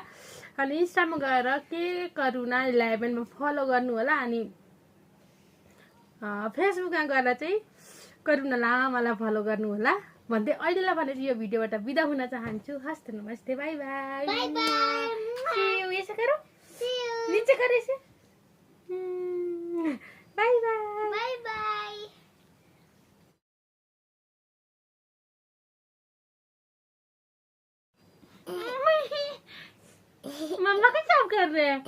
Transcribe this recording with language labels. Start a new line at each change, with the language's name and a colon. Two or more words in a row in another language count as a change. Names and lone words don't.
Nepali: अनि इन्स्टामा गएर के करुणा 11 मा फलो गर्नु होला। अनि फेसबुकमा गएर चाहिँ करुणा लामालाई फलो गर्नु होला भन्दै अहिलेलाई भने यो भिडियोबाट बिदा हुन चाहन्छु। हस्त नमस्ते,
English: bye bye, bye bye.
Hindi: ऐसा करो, नीचे कर ऐसे,
English: bye bye, bye bye.
Hindi: मम्मा का क्या कर रहे हैं?